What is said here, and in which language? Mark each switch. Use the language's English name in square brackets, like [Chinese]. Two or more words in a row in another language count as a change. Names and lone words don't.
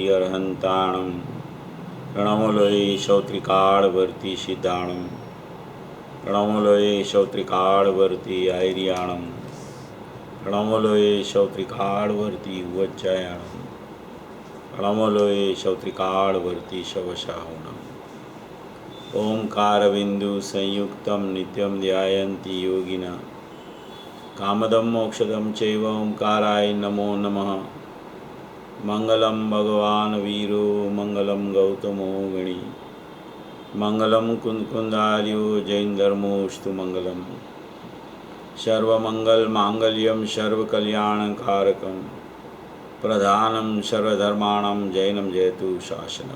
[Prakrit languages] અર્હંતાણમ પ્રણમલોય સૌત્રિકાળવર્તી સિદ્ધાણમ પ્રણમલોય સૌત્રિકાળવર્તી આયર્યાણમ પ્રણમલોય સૌત્રિકાળવર્તી ઉવચ્ચાયાણમ પ્રણમલોય સૌત્રિકાળવર્તી શવશાહુણમ [Sanskrit] ओंकारबिंदु संयुक्तं नित्यं ध्यायन्ति योगिनः कामदं मोक्षदं चैव ओंकाराय नमो नमः। मंगलं भगवान् वीरो मंगलं गौतमो गणी मंगलं कुंदकुंदार्यो जैन धर्मोस्तु मंगलम् सर्वमंगलमांगल्यं सर्वकल्याणकारकं प्रधानं सर्वधर्माणां जैनं जयतु शासनम्।